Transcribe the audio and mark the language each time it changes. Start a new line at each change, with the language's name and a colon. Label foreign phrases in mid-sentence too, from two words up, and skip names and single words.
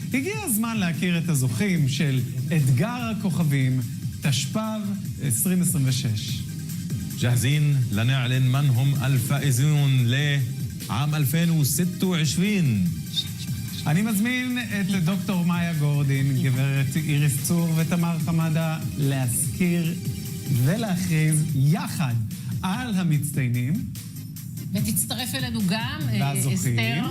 Hebrew: הגיע הזמן להכיר את הזוכים של אתגר הכוכבים, תשפ"ב 2026.
Arabic: جاهزين لنعلن من هم الفائزون لعام 2026.
Hebrew: אני מזמין את דוקטור מאיה גורדין, גברת איריס צור ותמר חמדה להזכיר ולהכריז יחד על המצטיינים. ותצטרף אלינו גם והזוכים. אסתר.